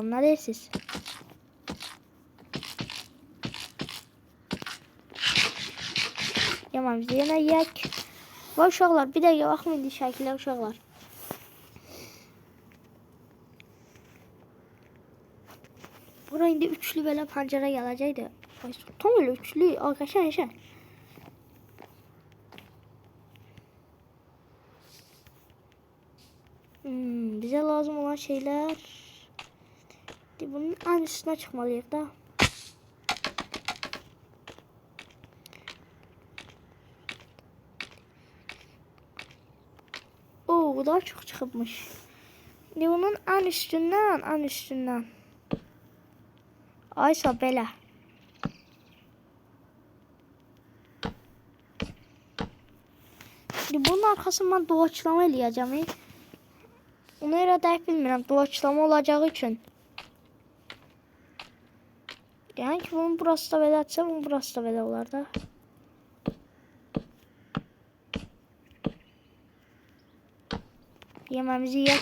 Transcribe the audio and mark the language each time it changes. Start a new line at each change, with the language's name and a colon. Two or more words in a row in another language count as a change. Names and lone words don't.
Azerbaijani: Nə deyirsiniz? Yememizi yenə yeyək. Və uşaqlar bir dəqiqə baxın indi şəkillə uşaqlar. Bura indi üçlü belə pəncərə gələcəkdi. Ay tam elə üçlü, qəşəng.
Turkish: Bize lazım olan şeyler. Bunun en üstüne çıkmalıyız da. Oo, daha çok çıkmış. Bunun en üstünden.
Azerbaijani: Aysa belə. Bunun arkasından doğaçlama eləyəcəm. Ona görə dəqiq bilmirəm, doğaçlama olacağı üçün. Yəni ki, bunun burası da belə atsa, bunun burası da belə olar da. Yeməmizi yeyək.